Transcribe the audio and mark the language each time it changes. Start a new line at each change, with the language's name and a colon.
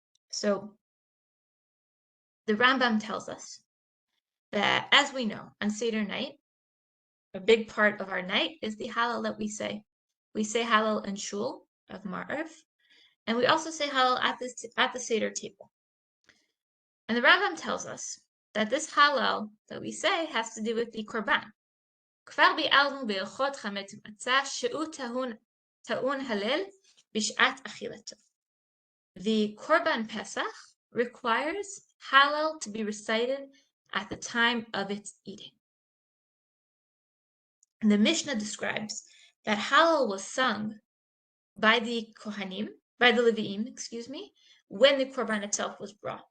English: So the Rambam tells us that, as we know, on Seder night, a big part of our night is the Hallel that we say. We say Hallel in Shul of Ma'ariv, and we also say Hallel at the Seder table. And the Rambam tells us that this Hallel that we say has to do with the Korban.
Hebrew: כבר ביארנו בהלכות חמץ ומצה שהוא טעון הלל בשעת אכילתו.
English: The Korban Pesach requires Hallel to be recited at the time of its eating. And the Mishnah describes that Hallel was sung by the Kohanim, by the Levi'im, when the Korban itself was brought.